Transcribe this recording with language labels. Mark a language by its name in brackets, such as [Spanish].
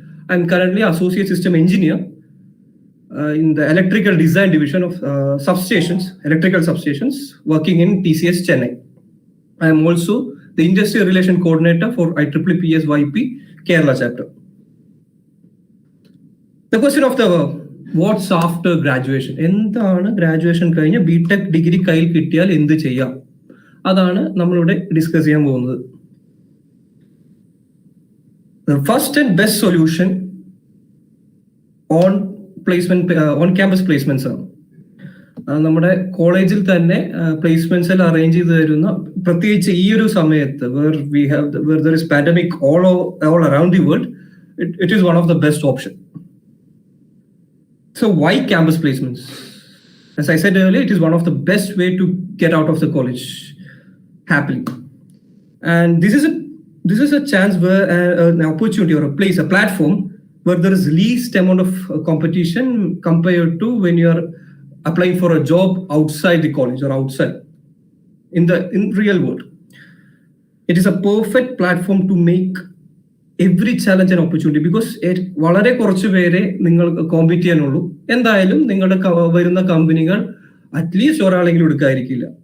[English] I'm currently Associate System Engineer in the Electrical Design Division of electrical substations, working in TCS Chennai. I am also the Industry Relation Coordinator for IEEE PES YP Kerala chapter. The question of the what's after graduation? [Malayalam] എന്താണ് graduation കഴിഞ്ഞ് BTech degree കയ്യിൽ കിട്ടിയാൽ എന്ത് ചെയ്യാം? അതാണ് നമ്മളിവിടെ discuss ചെയ്യാൻ പോകുന്നത്. [English] The first and best solution on campus placements [Malayalam] ആണ്. നമ്മുടെ കോളേജിൽ തന്നെ പ്ലേസ്മെന്റ്സ് അറേഞ്ച് ചെയ്ത് തരുന്ന, പ്രത്യേകിച്ച് ഈ ഒരു സമയത്ത് [English] where there is pandemic all around the world, it is one of the best option. So why campus placements? As I said earlier, it is one of the best way to get out of the college happily. And this is a chance where an opportunity or a platform where there is least amount of competition compared to when you are applying for a job outside the college or outside in real world. It is a perfect platform to make every challenge an opportunity, because [Malayalam] വളരെ കുറച്ച് പേരെ നിങ്ങൾ compete ചെയ്യാനുള്ളൂ. എന്തായാലും നിങ്ങളുടെ വരുന്ന കമ്പനികൾ at least ഒരാളെങ്കിലും എടുക്കാതിരിക്കില്ല.